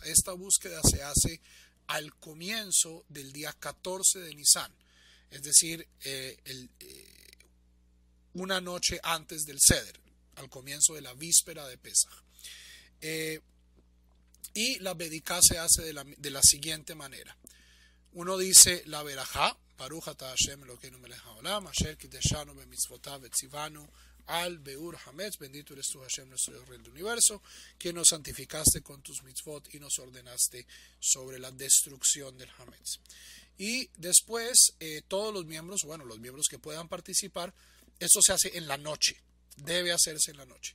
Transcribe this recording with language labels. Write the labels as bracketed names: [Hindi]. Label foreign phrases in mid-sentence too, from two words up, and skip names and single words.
[Spanish] Esta búsqueda se hace al comienzo del día 14 de Nisan, es decir, una noche antes del Seder, al comienzo de la víspera de Pesaj. Y la Bediká se hace de la siguiente manera. Uno dice la Berajá, [Hebrew] ברוך אתה השם אלוקינו מלך העולם אשר קדשנו במצוותיו וצונו על ביעור חמץ, [Spanish] bendito eres tú Hashem, nuestro Rey del universo, que nos santificaste con tus mitzvot y nos ordenaste sobre la destrucción del hametz. Y después todos los miembros que puedan participar, esto se hace en la noche, debe hacerse en la noche.